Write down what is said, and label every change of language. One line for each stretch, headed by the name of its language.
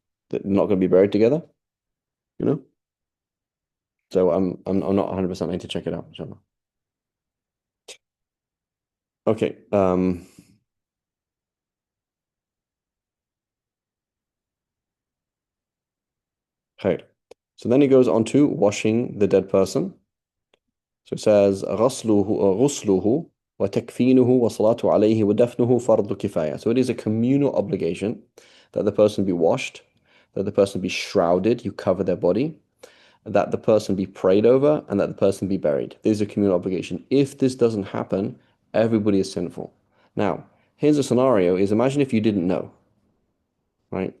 English: They're not going to be buried together, you know. So I'm not 100%. I need to check it out, inshallah. Okay. Khair. So then he goes on to washing the dead person. So it says
Arabic: غسله وتكفينه والصلاة عليه ودفنه فرض كفاية.
English: So it is a communal obligation that the person be washed, that the person be shrouded, you cover their body, that the person be prayed over, and that the person be buried. This is a communal obligation. If this doesn't happen, everybody is sinful. Now, here's a scenario is imagine if you didn't know, right?